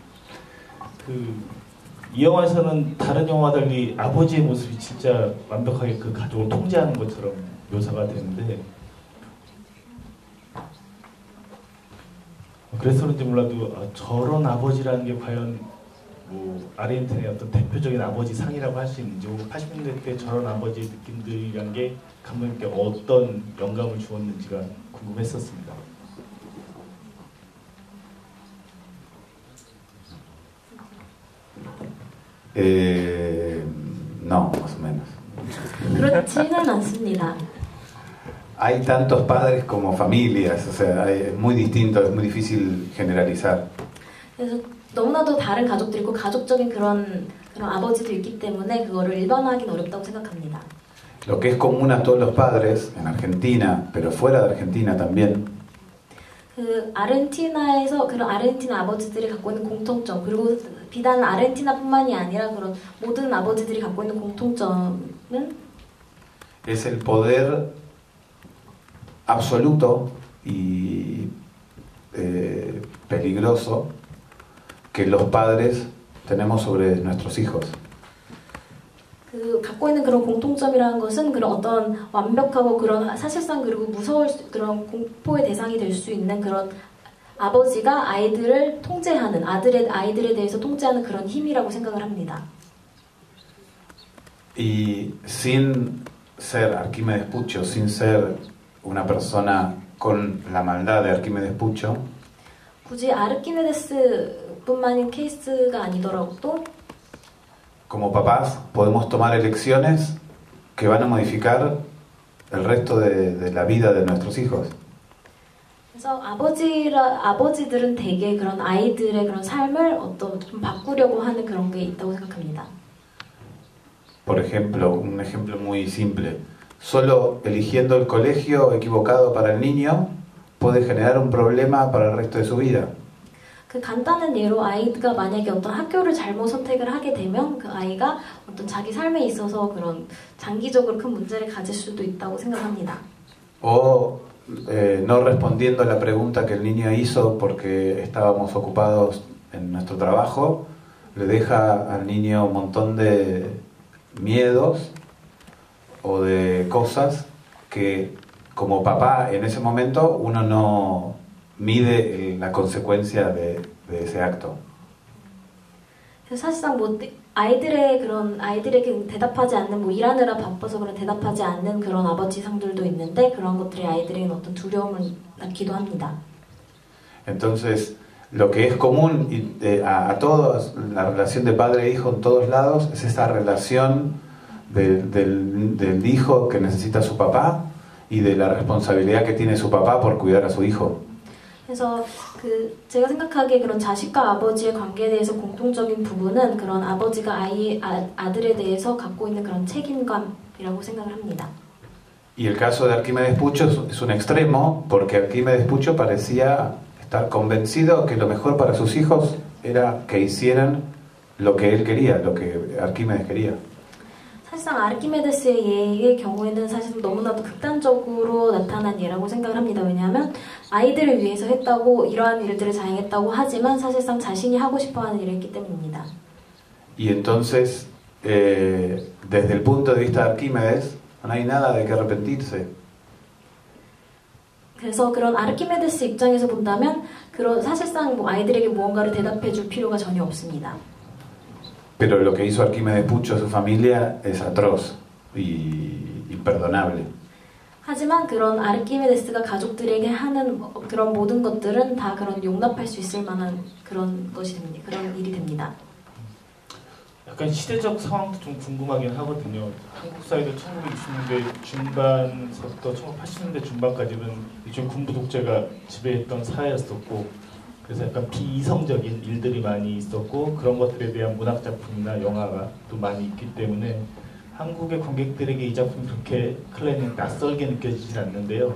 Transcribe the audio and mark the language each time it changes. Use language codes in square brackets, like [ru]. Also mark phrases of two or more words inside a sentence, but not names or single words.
[ko] 이 영화에서는 다른 영화와 달리 아버지의 모습이 진짜 완벽하게 그 가족을 통제하는 것처럼 묘사가 되는데 그래서 그런지 몰라도 저런 아버지라는 게 과연 뭐 아르헨티나의 어떤 대표적인 아버지 상이라고 할 수 있는지 혹은 80년대 때 저런 아버지의 느낌들이란 게 감독님께 어떤 영감을 주었는지가 궁금했었습니다. [es] No, más o menos. [ko] 그렇지는 않습니다. [es] Hay tantos padres como familias, o sea, es muy distinto, es muy difícil generalizar. [ko] 그래서 너무나도 다른 가족들이 있고 가족적인 그런 아버지도 있기 때문에 그거를 일반화하기는 어렵다고 생각합니다. [es] Lo que es común a todos los padres en Argentina, pero fuera de Argentina también. [ko] 그 아르헨티나에서 그런 아르헨티나 아버지들이 갖고 있는 공통점 그리고 비단 아르헨티나뿐만이 아니라 그런 모든 아버지들이 갖고 있는 공통점은 [es] Es el poder absoluto y peligroso que los padres tenemos sobre nuestros hijos. [ko] 그 갖고 있는 그런 공통점이라는 것은 그런 어떤 완벽하고 그런 사실상 그리고 무서울 그런 공포의 대상이 될 수 있는 그런 아버지가 아이들을 통제하는 아이들에 대해서 통제하는 그런 힘이라고 생각을 합니다. [es] Y sin ser Arquímedes Puccio, sin ser una persona con la maldad de Arquímedes Puccio, [ko] 굳이 아르키메데스뿐만인 케이스가 아니더라도 [es] como papás podemos tomar elecciones que van a modificar el resto de la vida de nuestros hijos. [ko] 그래서 아버지들은 대개 그런 아이들의 그런 삶을 좀 바꾸려고 하는 그런 게 있다고 생각합니다. [es] Por ejemplo, un ejemplo muy simple. Solo eligiendo el colegio equivocado para el niño puede generar un problema para el resto de su vida. [ko] 그 간단한 예로 아이가 만약에 어떤 학교를 잘못 선택을 하게 되면 그 아이가 어떤 자기 삶에 있어서 그런 장기적으로 큰 문제를 가질 수도 있다고 생각합니다. [es] O no respondiendo a la pregunta que el niño hizo porque estábamos ocupados en nuestro trabajo, le deja al niño un montón de miedos o de cosas que como papá en ese momento uno no mide la consecuencia de ese acto. [ko] 사실상 뭐 아이들에게 대답하지 않는 일하느라 바빠서 그런 대답하지 않는 그런 아버지 상들도 있는데 그런 것들이 아이들에게는 어떤 두려움을 낳기도 합니다. [es] Entonces, lo que es común a todos, la relación de padre e hijo en todos lados, es esa relación del hijo que necesita a su papá y de la responsabilidad que tiene su papá por cuidar a su hijo. [ko] 그래서 제가 생각하기에 그런 자식과 아버지의 관계에 대해서 공통적인 부분은 그런 아버지가 아들에 대해서 갖고 있는 그런 책임감이라고 생각을 합니다. [es] Y el caso de Arquímedes Puccio es un extremo porque Arquímedes Puccio parecía estar convencido que lo mejor para sus hijos era que hicieran lo que él quería, lo que Arquímedes quería. [ko] 사실상 아르키메데스의 예의 경우에는 사실 너무나도 극단적으로 나타난 예라고 생각을 합니다. 왜냐하면 아이들을 위해서 했다고 이러한 일들을 자행했다고 하지만 사실상 자신이 하고 싶어하는 일을 했기 때문입니다. [es] Y entonces, desde el punto de vista de Arquímedes, no hay nada de qué arrepentirse. [ko] 그래서 그런 아르키메데스 입장에서 본다면 사실상 아이들에게 무언가를 대답해줄 필요가 전혀 없습니다. [es] Pero lo que hizo Arquímedes Puccio a su familia es atroz y imperdonable. [ko] 하지만 그런 아르키메데스가 가족들에게 하는 그런 모든 것들은 다 그런 용납할 수 있을 만한 그런 것이 됩니다. 그런 일이 됩니다. 약간 시대적 상황도 좀 궁금하긴 하거든요. 한국 사회도 1960년대 중반서부터 1980년대 중반까지는 일종의 군부 독재가 지배했던 사회였었고, 그래서 약간 비이성적인 일들이 많이 있었고, 그런 것들에 대한 문학 작품이나 영화가 또 많이 있기 때문에 한국의 관객들에게 이 작품이 그렇게 클레는 낯설게 느껴지진 않는데요.